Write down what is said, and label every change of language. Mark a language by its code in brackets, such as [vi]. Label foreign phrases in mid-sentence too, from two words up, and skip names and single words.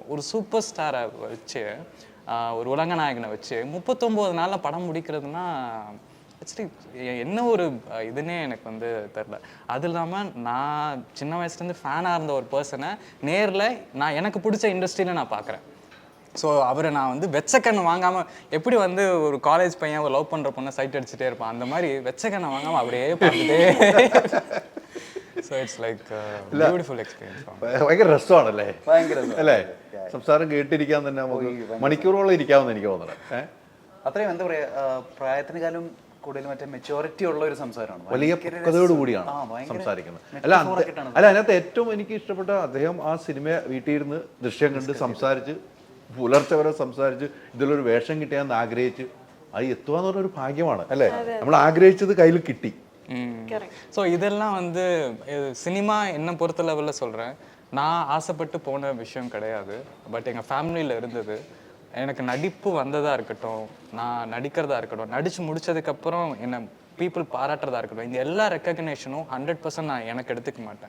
[ta] ஒரு சூப்பர் ஸ்டாரை வச்சு, ஒரு உலகநாயகனை வச்சு 39 நாளில் படம் முடிக்கிறதுனா ஆக்சுவலி என்ன ஒரு இதுன்னே எனக்கு தெரில. அது இல்லாமல் நான் சின்ன வயசுலேருந்து ஃபேனாக இருந்த ஒரு பர்சனை நேரில் நான் எனக்கு பிடிச்ச இண்டஸ்ட்ரியில் நான் பார்க்குறேன். ஸோ அவரை நான் வெச்சக்கண்ணு வாங்காமல் எப்படி ஒரு காலேஜ் பையன் ஒரு லவ் பண்ணுற பொண்ணை சைட் அடிச்சுட்டே இருப்பான், அந்த மாதிரி வெச்சக்கண்ணை வாங்காமல் அப்படியே பார்த்துட்டே. [en] So it's like a beautiful experience. [ml] ഭയങ്കര രസമാണല്ലേ, അല്ലേ? സംസാരം കേട്ടിരിക്കാൻ തന്നെ നമുക്ക് മണിക്കൂറോളം ഇരിക്കാമെന്ന് എനിക്ക് തോന്നുന്നത്. അത്രയും എന്താ പറയാ, പ്രായത്തിനെക്കാളും കൂടുതൽ മറ്റേ മെച്ചോറിറ്റി ഉള്ള ഒരു സംസാരമാണ്. വലിയ പക്വതയോട് കൂടിയാണ് സംസാരിക്കുന്നത്. അല്ല അതിനകത്ത് ഏറ്റവും എനിക്ക് ഇഷ്ടപ്പെട്ട അദ്ദേഹം ആ സിനിമ വീട്ടിൽ ഇരുന്ന് ദൃശ്യം കണ്ട് സംസാരിച്ച് പുലർച്ചെ വരെ സംസാരിച്ച് ഇതിലൊരു വേഷം കിട്ടിയാന്ന് ആഗ്രഹിച്ച് അത് എത്തുക എന്ന് പറഞ്ഞൊരു ഭാഗ്യമാണ്, അല്ലേ? നമ്മൾ ആഗ്രഹിച്ചത് കയ്യിൽ കിട്ടി. [ta] ஸோ இதெல்லாம் சினிமா என்ன பொறுத்த லெவலில் சொல்கிறேன், நான் ஆசைப்பட்டு போன விஷயம் கிடையாது. பட் எங்கள் ஃபேமிலியில் இருந்தது. எனக்கு நடிப்பு வந்ததாக இருக்கட்டும், நான் நடிக்கிறதா இருக்கட்டும், நடித்து முடித்ததுக்கப்புறம் என்னை பீப்புள் பாராட்டுறதா இருக்கட்டும், இந்த எல்லா ரெக்கக்னேஷனும் 100% நான் எனக்கு எடுத்துக்க மாட்டேன்.